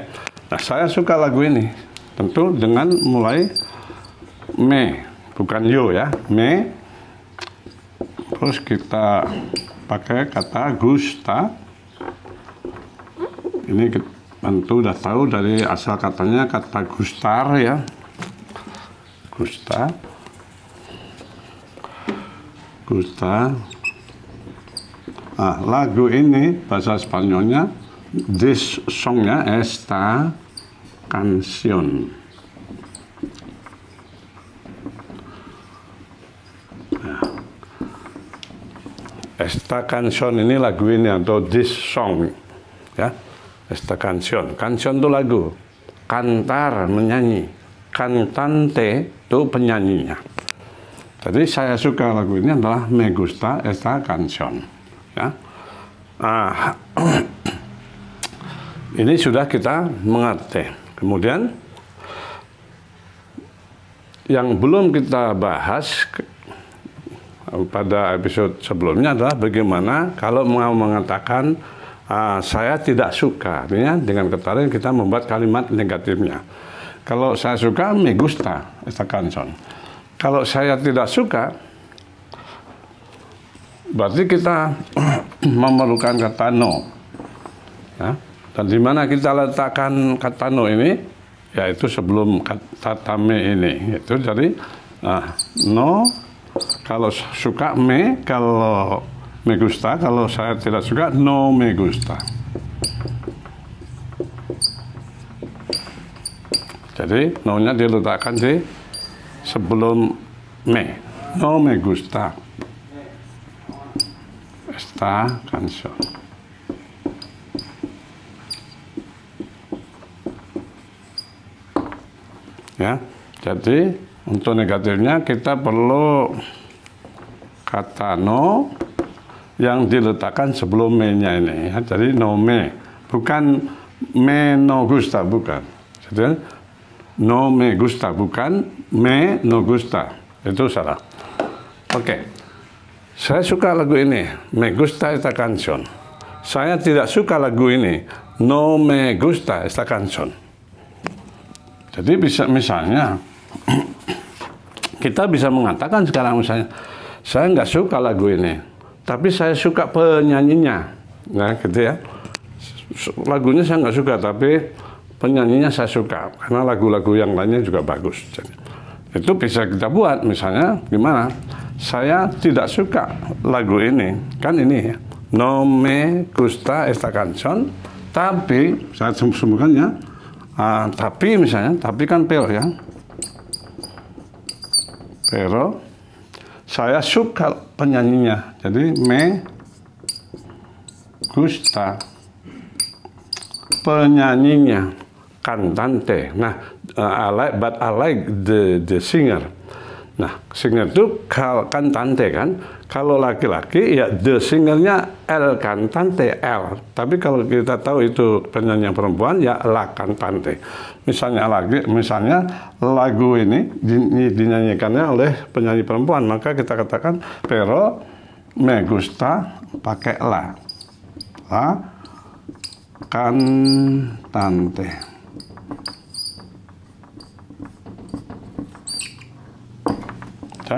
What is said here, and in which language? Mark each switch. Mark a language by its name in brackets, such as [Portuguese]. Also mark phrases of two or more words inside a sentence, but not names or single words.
[Indonesian] Nah, saya suka lagu ini tentu dengan mulai me, bukan you ya, me. Terus kita pakai kata gusta. Ini tentu udah tahu dari asal katanya kata gustar ya. Gusta. Nah, lagu ini bahasa Spanyolnya, [English] this songnya, [Spanish] esta canción. Esta canción [Indonesian] ini lagu ini atau [English] this song [Indonesian] ya. [Spanish] Esta canción. Canción [Indonesian] itu lagu. [Spanish] Cantar menyanyi. [Indonesian] Cantante itu penyanyinya. Jadi saya suka lagu ini adalah [Spanish] me gusta esta canción [Indonesian] ya. Ini sudah kita mengerti. Kemudian yang belum kita bahas pada episode sebelumnya adalah bagaimana kalau mau mengatakan saya tidak suka, artinya dengan kata lain kita membuat kalimat negatifnya. Kalau saya suka, [Spanish] me gusta esta canción. [Indonesian] Kalau saya tidak suka, berarti kita memerlukan kata no. Ya? Dan di mana kita letakkan kata no ini, yaitu sebelum kata me ini. Itu jadi no. Kalau suka me, kalau me gusta, kalau saya tidak suka [Spanish] no me gusta. [Indonesian] Jadi no-nya diletakkan di sebelum me. [Spanish] No me gusta esta canción. [Indonesian] Ya, jadi untuk negatifnya kita perlu kata no yang diletakkan sebelum me-nya ini ya. Jadi [Spanish] no me, [Indonesian] bukan [Spanish] me no gusta, [Indonesian] bukan. Jadi [Spanish] no me gusta, [Indonesian] bukan [Spanish] me no gusta. [Indonesian] Itu salah. Oke. Saya suka lagu ini, [Spanish] me gusta esta canción. [Indonesian] Saya tidak suka lagu ini, [Spanish] no me gusta esta canción. [Indonesian] Jadi bisa misalnya kita bisa mengatakan sekarang misalnya, saya nggak suka lagu ini, tapi saya suka penyanyinya. Nah, gitu ya. Lagunya saya nggak suka, tapi penyanyinya saya suka. Karena lagu-lagu yang lainnya juga bagus. Jadi, itu bisa kita buat, misalnya gimana? Saya tidak suka lagu ini. Kan ini ya. [Spanish] No me gusta esta canción, [Indonesian] tapi, saya sembunyikan ya. Tapi misalnya, tapi kan pero ya. Pero saya suka penyanyinya. Jadi [Spanish] me gusta [Indonesian] penyanyinya, cantante. Nah, [English] but I like the singer. [Indonesian] Nah, singer itu cantante kan. Kalau laki-laki ya [English] the singernya [Spanish] el cantante, [Indonesian] L. Tapi kalau kita tahu itu penyanyi yang perempuan ya [Spanish] la cantante. [Indonesian] Misalnya lagu ini dinyanyikannya oleh penyanyi perempuan, maka kita katakan [Spanish] pero me gusta [Indonesian] pakai [Spanish] la cantante. [Indonesian] Ya.